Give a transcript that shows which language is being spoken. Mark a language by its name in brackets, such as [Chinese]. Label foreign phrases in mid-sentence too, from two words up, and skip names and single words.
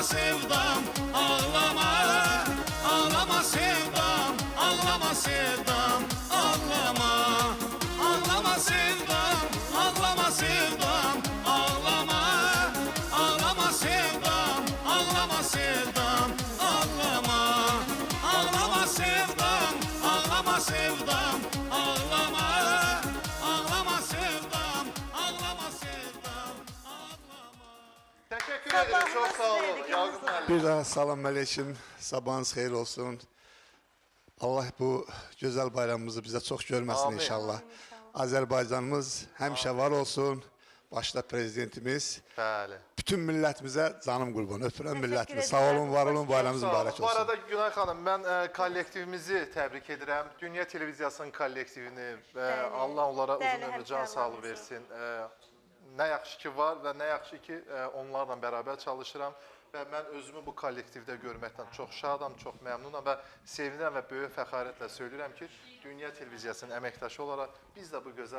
[Turkish] sevdam, ağlama, ağlama sevdam, ağlama sevdam, ağlama, ağlama sevdam, ağlama sevdam, ağlama, ağlama sevdam, ağlama sevdam, ağlama, ağlama sevdam, ağlama sevdam, ağlama, ağlama sevdam, ağlama sevdam, ağlama. Teşekkür ederim, çok sağ olun. [Azerbaijani] Yakup müəllim. Bir daha salam aleyküm, sabahınız xeyir olsun. [Turkish] Allah bu güzel bayramımızı bize çok görmesin [Azerbaijani] Amin. inşallah. Azerbaycanımız həmişə var olsun. başta prezidentimiz, Bəli. bütün millətimizə canım qurban, öpürəm Təşəkkür millətimi. edirəm. Sağ olun, var olun, Xoş bayramınız Sağ olun. mübarək Bu olsun. arada Günay xanım, mən kollektivimizi təbrik edirəm. Dünya Televiziyasının kollektivini və Bəli. Allah onlara uzun Bəli, ömür, can sağlığı həmkarlarımızı. versin. Nə yaxşı ki var və nə yaxşı ki onlarla bərabər çalışıram və mən özümü bu kollektivdə görməkdən çox şadam, çox məmnunam və sevinirəm və böyük fəxarətlə söyləyirəm ki, Dünya Televiziyasının əməkdaşı olaraq biz də bu gözəl